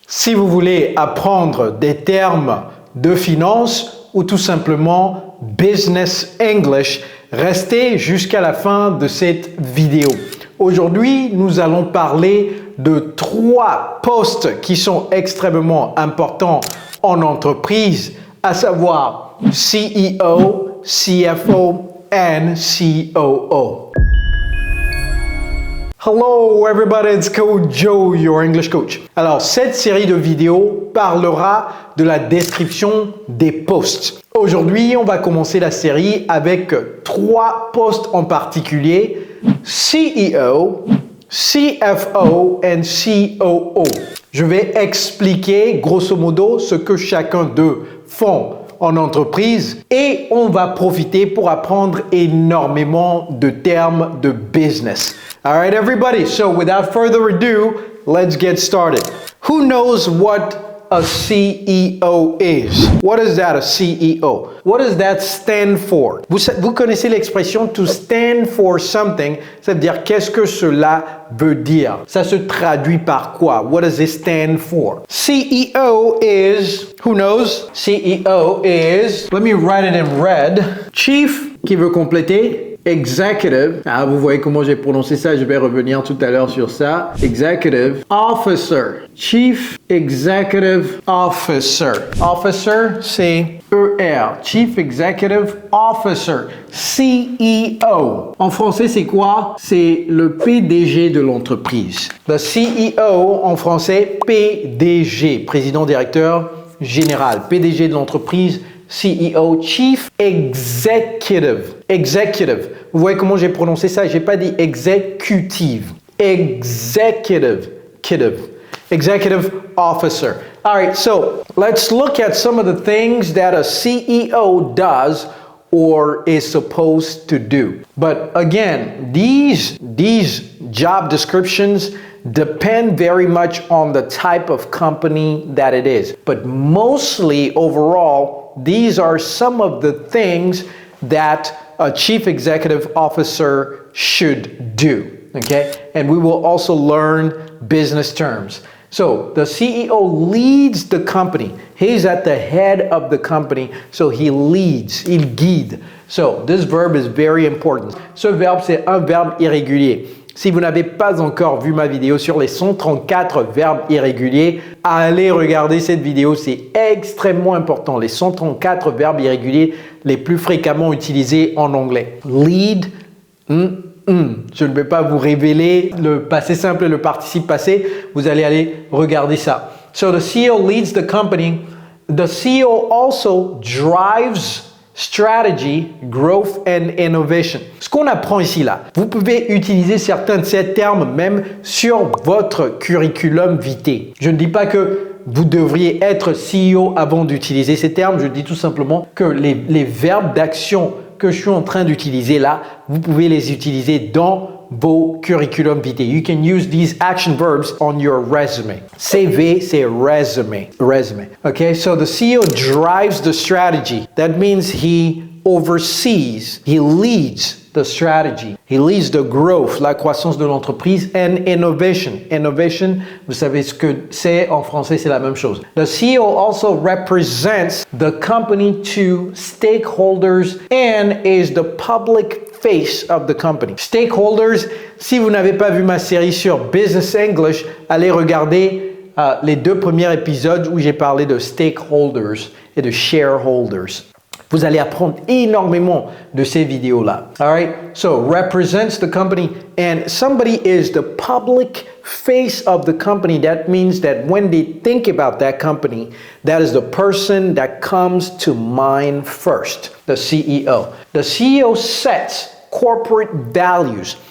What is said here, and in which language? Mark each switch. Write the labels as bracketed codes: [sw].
[fr] Si vous voulez apprendre des termes de finance ou tout simplement business English, restez jusqu'à la fin de cette vidéo. Aujourd'hui, nous allons parler de 3 postes qui sont extrêmement importants en entreprise, à savoir CEO, CFO and COO. [en] Hello everybody, it's Coach Joe, your English coach. [fr] Alors, cette série de vidéos parlera de la description des postes. Aujourd'hui, on va commencer la série avec 3 postes en particulier, CEO, CFO and COO. Je vais expliquer grosso modo ce que chacun d'eux font en entreprise et on va profiter pour apprendre énormément de termes de business. [en] All right, everybody. So without further ado, let's get started. Who knows what a CEO is? What is that, a CEO? What does that stand for? [fr] Vous connaissez l'expression [en] to stand for something, [fr] ça veut dire qu'est-ce que cela veut dire? Ça se traduit par quoi? [en] What does it stand for? CEO is, who knows? CEO is, let me write it in red. [fr] Chief, qui veut compléter? Executive, vous voyez comment j'ai prononcé ça, je vais revenir tout à l'heure sur ça. [en] Executive Officer, Chief Executive Officer. Officer, c'est ER, Chief Executive Officer, CEO. [fr] En français, c'est quoi? C'est le PDG de l'entreprise. Le CEO, en français, PDG, président directeur général, PDG de l'entreprise. [en] CEO, Chief Executive. Executive. [fr] Vous voyez comment j'ai prononcé ça? J'ai pas dit executive. Executive. [en] Executive Officer. All right, so let's look at some of the things that a CEO does or is supposed to do. But again, these job descriptions depend very much on the type of company that it is. But mostly overall, these are some of the things that a chief executive officer should do, okay? And we will also learn business terms. So the CEO leads the company. He's at the head of the company, so he leads, [fr] il guide. [en] So this verb is very important. [fr] Ce verbe, c'est un verbe irrégulier. Si vous n'avez pas encore vu ma vidéo sur les 134 verbes irréguliers, allez regarder cette vidéo, c'est extrêmement important. Les 134 verbes irréguliers les plus fréquemment utilisés en anglais. Lead, Je ne vais pas vous révéler le passé simple et le participe passé. Vous allez aller regarder ça. [en] So the CEO leads the company. The CEO also drives strategy, growth and innovation. [fr] Ce qu'on apprend ici là, vous pouvez utiliser certains de ces termes même sur votre curriculum vitae. Je ne dis pas que vous devriez être CEO avant d'utiliser ces termes, je dis tout simplement que les verbes d'action que je suis en train d'utiliser là, vous pouvez les utiliser dans vos curriculum vitae. [en] You can use these action verbs on your resume. CV, c'est resume. Okay, so the CEO drives the strategy. That means he oversees, he leads the strategy. He leads the growth, [fr] la croissance de l'entreprise, [en] and innovation. [fr] Innovation, vous savez ce que c'est en français, c'est la même chose. [en] The CEO also represents the company to stakeholders and is the public face of the company. [fr] Stakeholders, si vous n'avez pas vu ma série sur Business English, allez regarder les 2 premiers épisodes où j'ai parlé de stakeholders et de shareholders. Vous allez apprendre énormément de ces vidéos-là. [en] All right? So, represents the company and somebody is the public face of the company. That means that when they think about that company, that is the person that comes to mind first, the CEO. The CEO sets corporate values.